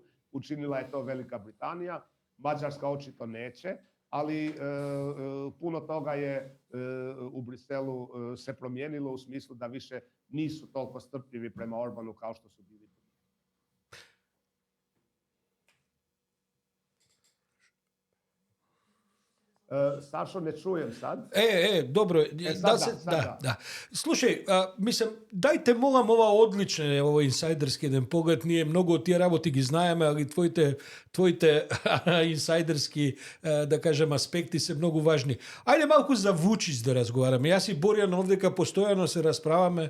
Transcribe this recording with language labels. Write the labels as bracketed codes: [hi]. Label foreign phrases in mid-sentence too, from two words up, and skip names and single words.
[hr] Učinila je to Velika Britanija. Mađarska očito neće, ali puno toga je u Briselu se promijenilo u smislu da više nisu toliko strpljivi prema Orbanu kao što su bili. Sašo, ne čujem sad. Dobro. Da. [mk] Слушај, мислам, дајте молам ова одличен овој инсайдерски еден поглед. Ние многу од тие работи ги знаеме, али твоите инсайдерски, да кажем, аспекти се многу важни. Ајде малку за Вучич да разговараме. Јас и Боријан овдека постојано се расправаме.